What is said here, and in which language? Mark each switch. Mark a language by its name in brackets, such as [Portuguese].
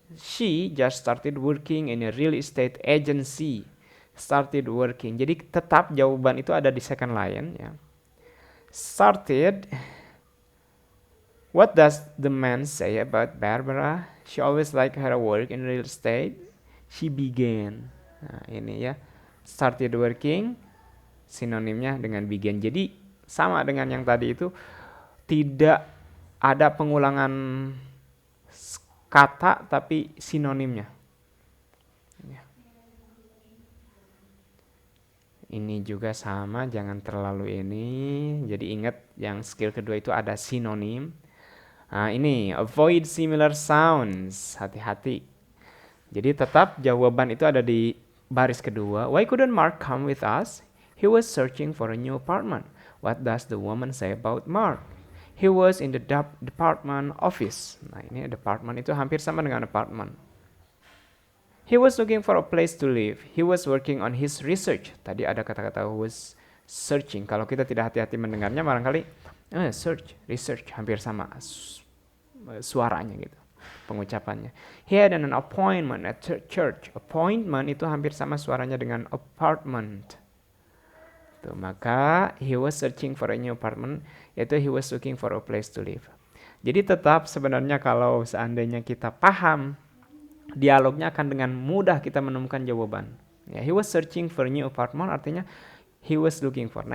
[English] She just started working in a real estate agency. Started working. [Indonesian] Jadi tetap jawaban itu ada di second line ya. Started. [English] What does the man say about Barbara? She always liked her work in real estate. She began. [Indonesian] Nah, ini ya. [English] Started working. [Indonesian] Sinonimnya dengan began. Jadi sama dengan yang tadi itu, tidak ada pengulangan kata tapi sinonimnya. Ini juga sama, jangan terlalu ini. Jadi ingat yang skill kedua itu ada sinonim. Nah, ini avoid similar sounds. Hati-hati. Jadi tetap jawaban itu ada di baris kedua. [English] Why couldn't Mark come with us? He was searching for a new apartment. What does the woman say about Mark? He was in the department office. [Indonesian] Nah, ini department itu hampir sama dengan apartment. [English] He was looking for a place to live. He was working on his research. [Indonesian] Tadi ada kata-kata [English] was searching. [Indonesian] Kalau kita tidak hati-hati mendengarnya, barangkali search, research, hampir sama suaranya gitu, pengucapannya. [English] He had an appointment at church. Appointment [Indonesian] itu hampir sama suaranya dengan [English] apartment. [Indonesian] Tuh, maka [English] he was searching for a new apartment, [Indonesian] yaitu [English] he was looking for a place to live. [Indonesian] Jadi tetap sebenarnya kalau seandainya kita paham dialognya, akan dengan mudah kita menemukan jawaban. [English] Ya, he was searching for a new apartment [Indonesian] artinya [English] he was looking for.